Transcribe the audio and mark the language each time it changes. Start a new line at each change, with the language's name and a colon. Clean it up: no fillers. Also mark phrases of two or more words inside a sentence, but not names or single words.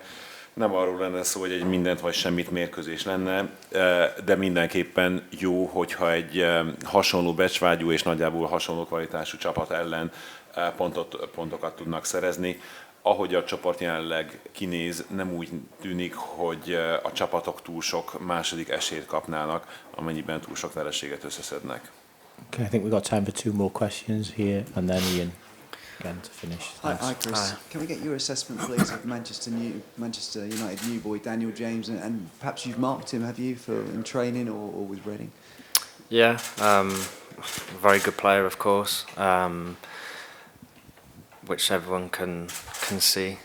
Hungarian: Nem arról lenne szó, hogy egy mindent vagy semmit mérkőzés lenne, de mindenképpen jó, hogyha egy hasonló becsvágyú és nagyjából hasonló kvalitású csapat ellen pontokat tudnak szerezni. Ahogy a csoport jelenleg kinéz, nem úgy tűnik, hogy a csapatok túl sok második esélyt kapnának, amennyiben túl sok vereséget összeszednek.
English: Okay, I think we've got time for 2 more questions here, and then Ian again to finish. Hi Chris. Hi. Can we get your assessment, please, of Manchester United new boy Daniel James, and perhaps you've marked him, have you, in training or with Reading? Yeah, very good player, of course, which everyone can see.